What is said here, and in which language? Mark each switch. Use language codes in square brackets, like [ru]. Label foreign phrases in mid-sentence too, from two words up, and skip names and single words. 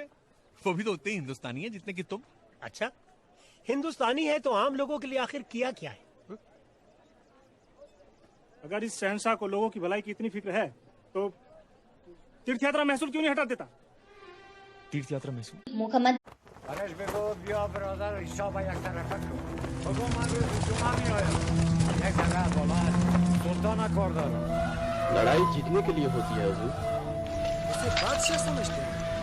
[hi] वो भी तो उतने ही हिंदुस्तानी है जितने कि तुम। अच्छा, हिंदुस्तानी है तो आम लोगों के लिए आखिर किया क्या है? अगर इस शहंशाह को लोगों की भलाई की इतनी फिक्र है तो तीर्थ यात्रा महसूल क्यों नहीं हटा देता? तीर्थ यात्रा महसूल मुहम्मद [fa] آرش بگو بیا برادر حساب یک طرفه کن. بگو من روز جمعه می آیم. یک طرف باید سلطان کار دارم. [hi] लड़ाई जीतने के लिए होती है हुजूर। उसे बादशाह समझते हैं।